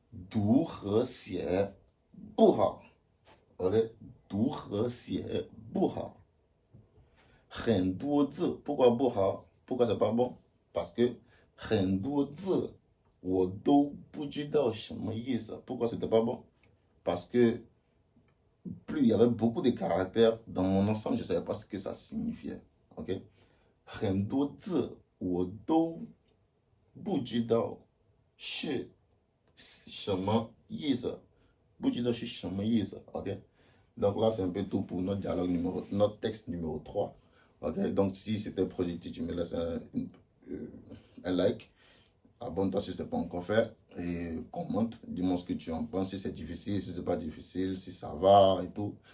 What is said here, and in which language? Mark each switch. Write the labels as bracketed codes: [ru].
[zh] 读和写不好。OK， 读和写不好。很多字不管不好，不管 [fr] c'est pas bon， parce que [zh] 很多字我都不知道什么意思。 [fr] Pourquoi c'était pas bon? Parce que plus il y avait beaucoup de caractères dans mon ensemble, je ne savais pas ce que ça signifiait. OK? [zh] 很多字我都不知道是什么意思。不知道是什么意思。OK? [fr] Donc là, c'est un peu tout pour notre dialogue notre texte numéro 3. OK? Donc si c'était productif, tu me laisses un like. Abonne-toi si ce n'est pas encore fait. Et commente, dis-moi ce que tu en penses, si c'est difficile, si c'est pas difficile, si ça va et tout.